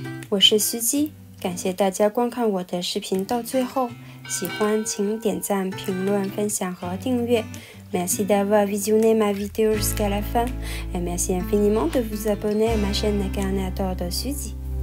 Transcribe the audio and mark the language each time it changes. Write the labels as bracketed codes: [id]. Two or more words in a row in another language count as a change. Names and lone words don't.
[zh] 我是司机，感谢大家观看我的视频到最后。喜欢请点赞、评论、分享和订阅。 [fr] Merci d'avoir visionné ma vidéo jusqu'à la fin et merci infiniment de vous abonner à ma chaîne Carnet de Suzy.